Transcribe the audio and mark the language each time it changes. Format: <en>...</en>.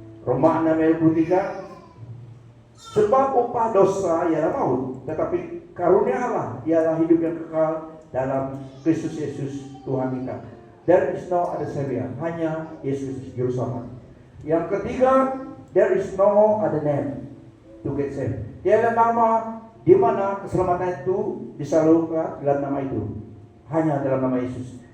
<id>Roma 6:23, sebab upah dosa ialah maut, tetapi karunia Allah ialah hidup yang kekal dalam Kristus Yesus Tuhan kita.</id> <en>There is no other savior,</en> <id>hanya Yesus Juru Selamat. Yang ketiga,</id> <en>there is no other name to get saved.</en> <id>Tiada nama di mana keselamatan itu disalurkan dalam nama itu, hanya dalam nama Yesus.</id>